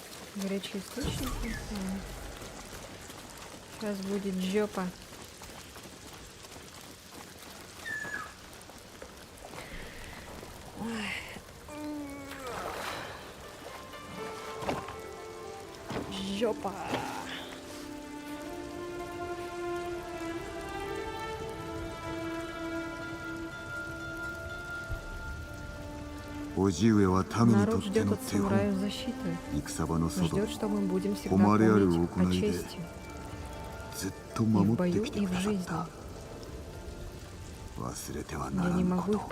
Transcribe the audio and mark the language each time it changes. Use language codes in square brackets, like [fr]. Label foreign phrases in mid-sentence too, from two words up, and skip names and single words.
[ru] Горячие источники. Сейчас будет жопа. Жопа. [ja] 叔父上は民にと [ru] Народ [ja] って [ru] ждет [ja] の [ru] от [ja] 手本 [ru] самураев защиты. [ja] 戦場の外 [ru] Ждет, что мы будем всегда [ja] 誉れある [ru] помнить о [ja] 行いで [ru] чести [ja] ずっと [ru] и в [ja] 守って [ru] бою, [ja] きて [ru] и [ja] く [ru] в [ja] ださっ [ru] жизни. [ja] た忘れてはな [ru] Я [ja] ら [ru] не [ja] ん [ru] могу [ja] こ [ru] их [ja] と